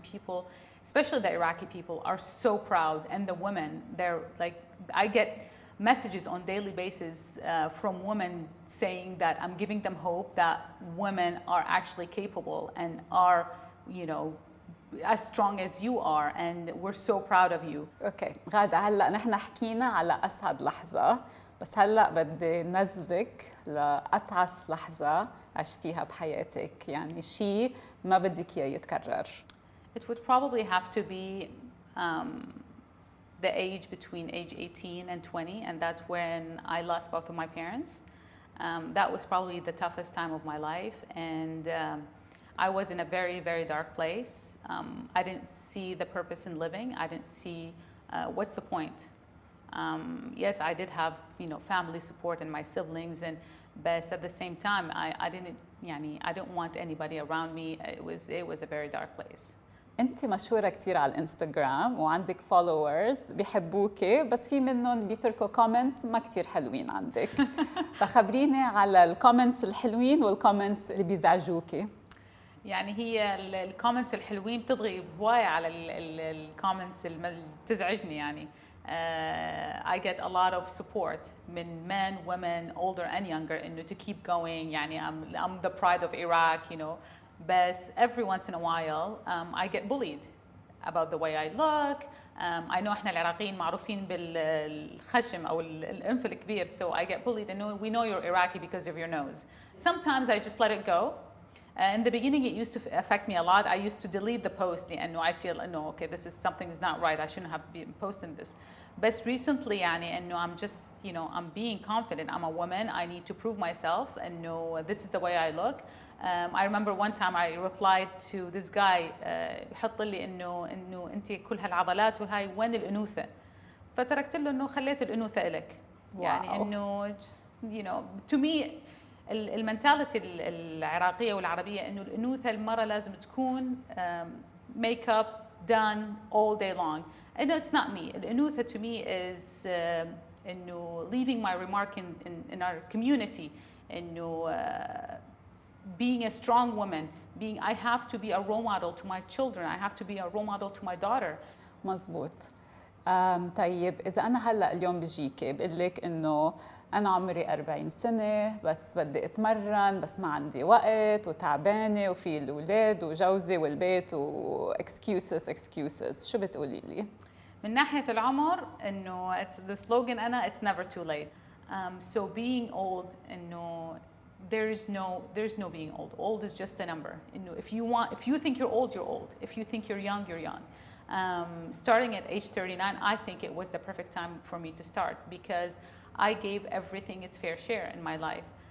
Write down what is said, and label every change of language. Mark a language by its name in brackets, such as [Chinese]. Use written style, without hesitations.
[English] People, especially the Iraqi people, are so proud, and the women, they're like, I get messages on daily basis from women saying that I'm giving them hope that women are actually capable and are, as strong as you are, and we're so proud of you. [Arabic] Okay, غادة, هلا نحن حكينا على أسعد لحظة. بس هلا بدي نزلك لأتعس لحظة عشتيها بحياتك، يعني شيء ما بدك إياه يتكرر. [English] It would probably have to be the age between age 18 and 20, and that's when I lost both of my parents. That was probably the toughest time of my life, and I was in a very, very dark place. I didn't see the purpose in living. I didn't see what's the point. Yes, I did have, family support and my siblings, but at the same time, I didn't want anybody around me. It was a very dark place. [Arabic] أنت مشهورة كتير على الانستغرام وعندك followers بيحبوكي، بس في منهم بيتركوا comments ما كتير حلوين عندك. فخبريني على الكومنتس الحلوين والكومنتس اللي بيزعجوكي. يعني هي الكومنتس الحلوين بتضغي هواية على الكومنتس اللي بتزعجني يعني. [English] I get a lot of support من men, women, older and younger, إنه to keep going. يعني I'm the pride of Iraq, But every once in a while, I get bullied about the way I look, I know [Arabic] احنا العراقيين معروفين بالخشم او الانف الكبير, [English] so I get bullied and we know you're Iraqi because of your nose. Sometimes I just let it go. In the beginning it used to affect me a lot. I used to delete the post لأنه I feel no, okay, this is something is not right. I shouldn't have been posting this. But recently يعني إنه I'm just, I'm being confident. I'm a woman. I need to prove myself and know this is the way I look. I remember one time I replied to this guy [Arabic] يحط لي إنه أنت كل هالعضلات وهاي وين الأنوثة؟ فتركت له إنه خليت الأنوثة إلك. يعني إنه [English] just, to me [Arabic] المنتاليتي العراقية والعربية إنه الأنوثة المرة لازم تكون [English] make up done all day long. And it's not me. الأنوثة to me is إنه leaving my remark in our community. إنه being a strong woman, I have to be a role model to my children. I have to be a role model to my daughter. [Arabic] مزبوط. طيب إذا أنا هلأ اليوم بجيكي بقول لك إنه أنا عمري 40 سنة بس بدي أتمرن بس ما عندي وقت وتعبانة وفي الأولاد وجوزي والبيت excuses شو بتقولي لي؟ من ناحية العمر [English] إنه the slogan أنا it's never too late. So being old إنه there's no being old. Old is just a number. If you think you're old, you're old. If you think you're young, you're young. Starting at age 39, I think it was the perfect time for me to start because I gave everything its fair share in my life.